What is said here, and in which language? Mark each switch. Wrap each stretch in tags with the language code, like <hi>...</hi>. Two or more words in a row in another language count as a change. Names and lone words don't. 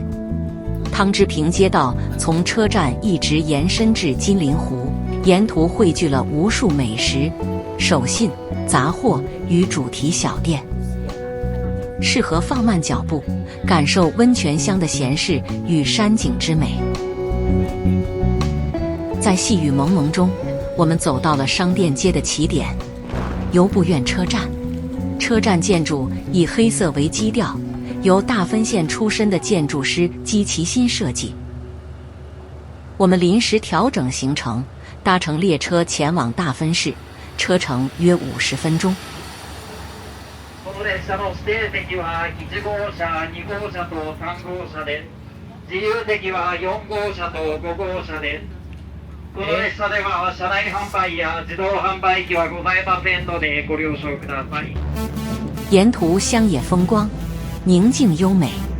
<zh>汤之平街道从车站一直延伸至金陵湖，沿途汇聚了无数美食、手信、杂货与主题小店，适合放慢脚步，感受温泉乡的闲适与山景之美。在在细雨蒙蒙中，我们走到了商店街的起点——由布院车站。车站建筑以黑色为基调，由大分县出身的建筑师姬其新设计。我们临时调整行程，搭乘列车前往大分市，车程约50分钟。</zh> <ja>この列車の指定席は1号車、2号車と3号車です。自由席は4号車と5号車です。この列車では車内販売や自動販売機はございませんのでご了承ください。</ja> <zh>沿途乡野风光，宁静优美。</zh>